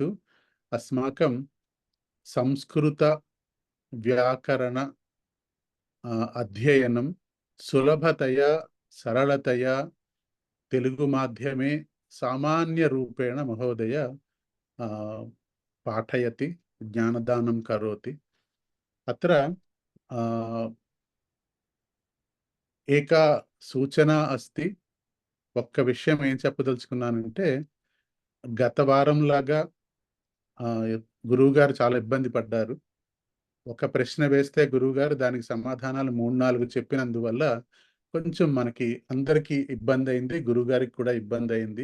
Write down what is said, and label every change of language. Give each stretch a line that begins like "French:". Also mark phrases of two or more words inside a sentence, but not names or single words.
Sanskrit: अस्माकं संस्कृत व्याकरण अध्ययनं सुलभतया सरलतया तेलुगु माध्यमे सामान्य रूपेण महोदय पाठयति, ज्ञानदानं करोति। अत्र एका सूचना अस्ति।
Telugu: ఒక్క విషయం ఏం చెప్పదలుచుకున్నానంటే, గత వారం లాగా గురువుగారు చాలా ఇబ్బంది పడ్డారు. ఒక ప్రశ్న వేస్తే గురువుగారు దానికి సమాధానాలు 3-4 చెప్పినందువల్ల కొంచెం మనకి అందరికీ ఇబ్బంది అయింది, గురువుగారికి కూడా ఇబ్బంది అయింది.